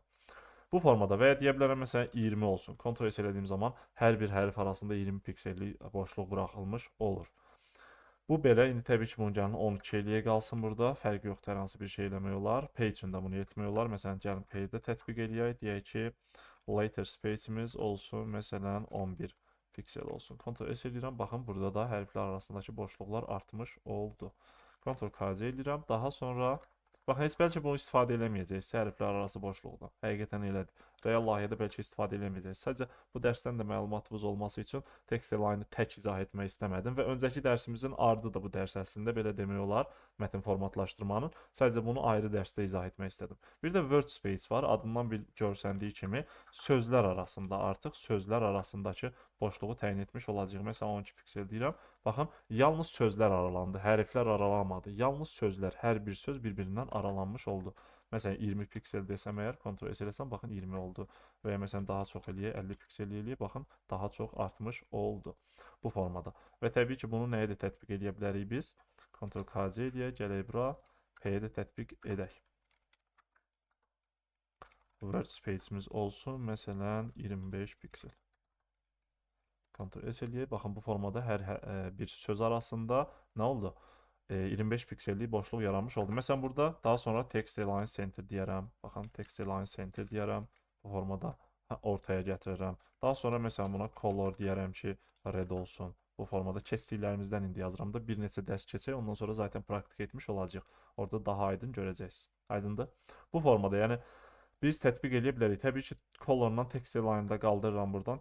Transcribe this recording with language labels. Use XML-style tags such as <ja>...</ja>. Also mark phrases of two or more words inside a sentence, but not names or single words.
<az>Bu formada və ya deyə bilərəm, məsələn, 20 olsun. Ctrl S elədiyim zaman hər bir hərf arasında 20 piksellik boşluq buraxılmış olur. Bu belə, indi təbii ki, bunun gəlin 12 eləyə qalsın burada. Fərqi yoxdur, hər hansı bir şey eləmək olar. P üçün də bunu etmək olar. Məsələn, gəlin P-yi də tətbiq eləyək. Deyək ki,</az> <en>later space-</en> <az>imiz olsun, məsələn, 11 piksel olsun. Ctrl S eləyirəm, baxın, burada da hərflər arasındakı boşluqlar artmış oldu. Ctrl K eləyirəm, daha sonra Baxın, heç bəlkə bunu istifadə eləməyəcəksiniz hərflər arası boşluqdan. Həqiqətən elədir. Real layihədə bəlkə istifadə eləməyəcəksiniz. Sadəcə bu dərsdən də məlumatınız olması üçün</az> <en>text align-</en> <az>ı tək izah etmək istəmədim və öncəki dərsimizin ardı da bu dərs əslində belə demək olar, mətn formatlaşdırmanın. Sadəcə bunu ayrı dərsdə izah etmək istədim. Bir də</az> <en>word space</en> <az>var. Adından bir görsəndiyi kimi sözlər arasında artıq sözlər arasındakı boşluğu təyin etmiş olacağıq. Məsələn 12 piksel deyirəm. Baxın, yalnız sözlər aralandı, hərflər aralanmadı. Yalnız sözlər, hər bir söz bir-birindən aralanmış oldu. Məsələn 20 piksel desəm əgər, Ctrl S eləsəm, baxın 20 oldu. Və ya məsələn daha çox eləyək, 50 piksel eləyək, baxın daha çox artmış oldu bu formada. Və təbii ki, bunu nəyə də tətbiq edə bilərik biz? Ctrl KC eləyək, gələk bura, P-yə də tətbiq edək.</az> <en>Word space-</en> <az>imiz olsun, məsələn 25 piksel. Ctrl S eləyək. Baxın bu formada hər bir söz arasında nə oldu? 25 piksellik boşluq yaranmış oldu. Məsələn burada daha sonra</az> <en>text align center</en> <az>deyərəm. Baxın</az> <en>text align center</en> <az>deyərəm. Bu formada ortaya gətirirəm. Daha sonra məsələn buna color deyərəm ki, red olsun. Bu formada keçdiklərimizdən indi yazıram da bir neçə dərs keçək, ondan sonra zaten praktik etmiş olacağıq. Orada daha aydın görəcəksiniz. Aydındır? Bu formada, yəni biz tətbiq edə bilərik. Təbii ki, colordan</az> <en>text align-</en> <az>da qaldırıram buradan.</az>